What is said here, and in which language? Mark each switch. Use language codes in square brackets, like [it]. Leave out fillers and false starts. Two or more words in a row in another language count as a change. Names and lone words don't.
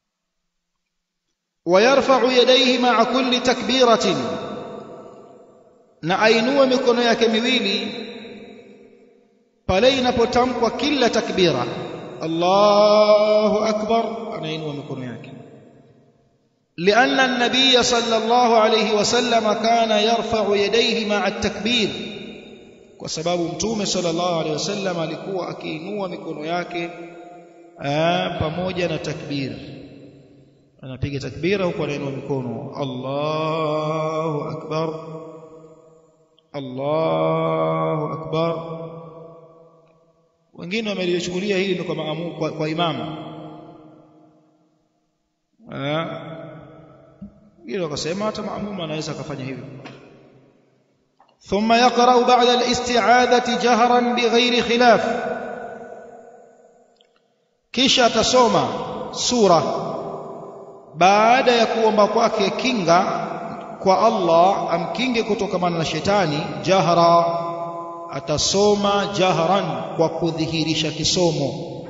[ar] ويرفع يديه مع كل تكبيرة، [sw] na ainue mikono yake miwili pale inapotamkwa kila takbira. [ar] الله أكبر, [sw] anainua mikono yake. لأن النبي صلى الله عليه وسلم كان يرفع يديه مع التكبير، وسبب متوم صلى الله عليه وسلم alikuwa akiinua mikono yake pamoja na takbir. Anapiga takbira huko anainua mikono, [ar] الله أكبر، الله أكبر. [sw] Wengine wamelichukulia hili ndio kama kwa imamu, hilo akasema hata maamuma anaweza kufanya hivyo. [ar] ثم يقرأ بعد الاستعاذة جهرا بغير خلاف، [sw] kisha atasoma sura baada ya kuomba kwake kinga kwa Allah amkinge kutokana na shetani. Jahra, atasoma jahran, kwa kudhihirisha kisomo.